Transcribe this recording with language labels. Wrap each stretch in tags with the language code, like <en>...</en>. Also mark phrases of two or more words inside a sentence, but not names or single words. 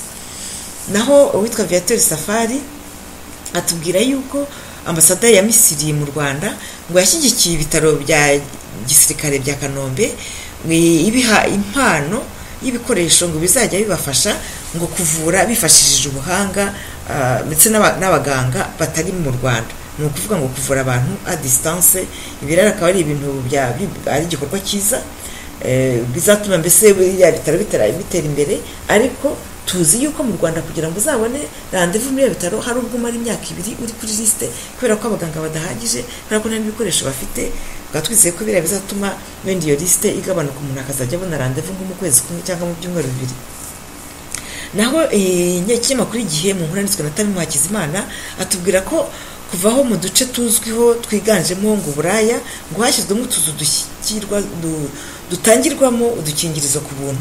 <rw>Naho uwitwa Viateur Safari atubwira yuko ambasade ya Misiri mu Rwanda ngo yashyigikiye ibitaro bya gisirikare bya Kanombe ibiha impano y'ibikoresho ngo bizajya bibafasha ngo kuvura bifashishije ubuhanga ndetse n'abaganga batari mu Rwanda. Ni ukuvuga ngo kuvura abantu</rw> <fr>a distance.</fr> <rw>Ibirara akaba ari ibintu ari igikorwa cyiza bizatuma mbese ya bitaro bitera imbere. Ariko tuzi yuko mu Rwanda kugira ngo uzabone rendez-vous muri bitaro hari ubwo mari imyaka 2 uri kuri liste kubera ko abaganga badahagije kubera ko nta bikoresho bafite. Twizeye ko biriya bizatuma wenda iyo liste igabanuka umuntu akazajya abona rendez-vous nko mu kwezi kumwe cyangwa mu byumweru 2. Naho ikinyamakuru Igihe mu nkuru yanditswe na Tamimu Hakizimana atubwira ko kuvaho mu duce tuzwiho twiganjemo ngo Buraya ngo hashyizwemo utuzu dutangirwamo udukingirizo ku buntu.</rw>